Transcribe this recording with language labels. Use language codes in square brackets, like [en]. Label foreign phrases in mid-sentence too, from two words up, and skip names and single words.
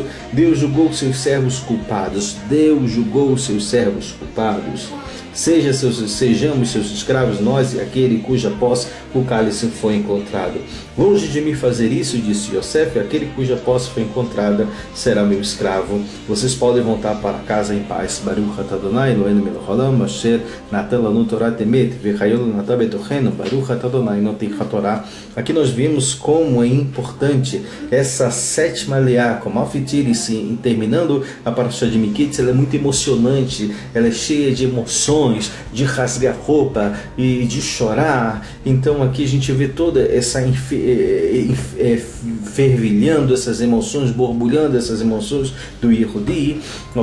[pt] Deus julgou seus servos culpados. Deus julgou seus servos culpados. Sejamos seus escravos, nós e aquele cuja posse o cálice foi encontrado. Longe de mim fazer isso, disse Yosef, aquele cuja posse foi encontrada será meu escravo. Vocês podem voltar para casa em paz. [he] ברוך אתה אדוני אלוהינו מלך העולם אשר נתן לנו תורה אמת וחיות נתן בתוכנו ברוך אתה אדוני נותן התורה. [pt] Aqui nós vimos como é importante essa 7ª leá, como Alfitiri, terminando a parashá de Miketz. Ela é muito emocionante, ela é cheia de emoções, de rasgar roupa e de chorar. Então aqui a gente vê toda essa fervilhando essas emoções, borbulhando essas emoções do Yehudi, ok?